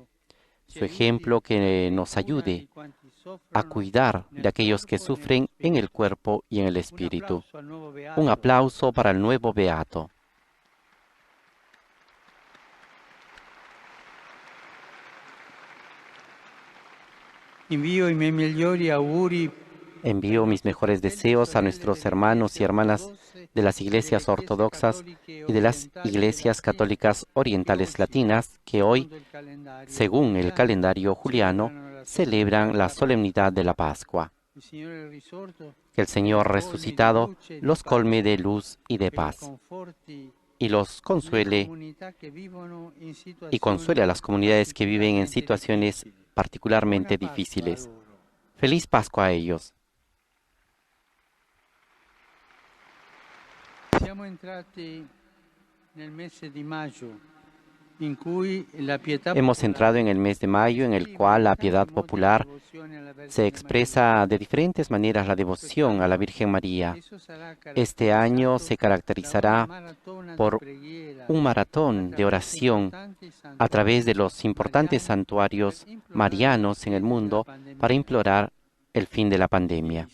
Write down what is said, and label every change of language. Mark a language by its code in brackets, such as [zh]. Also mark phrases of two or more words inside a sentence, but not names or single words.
[es] Su ejemplo que nos ayude a cuidar de aquellos que sufren en el cuerpo y en el espíritu. Un aplauso para el nuevo beato. [it] Envío i miei migliori auguri [es] Envío mis mejores deseos a nuestros hermanos y hermanas de las iglesias ortodoxas y de las iglesias católicas orientales latinas que hoy, según el calendario juliano, celebran la solemnidad de la Pascua. Que el Señor resucitado los colme de luz y de paz y los consuele y consuele a las comunidades que viven en situaciones particularmente difíciles. Feliz Pascua a ellos. [it] Siamo entrati nel mese di maggio. [es] Hemos entrado en el mes de mayo en el cual la piedad popular se expresa de diferentes maneras la devoción a la Virgen María. Este año se caracterizará por un maratón de oración a través de los importantes santuarios marianos en el mundo para implorar el fin de la pandemia.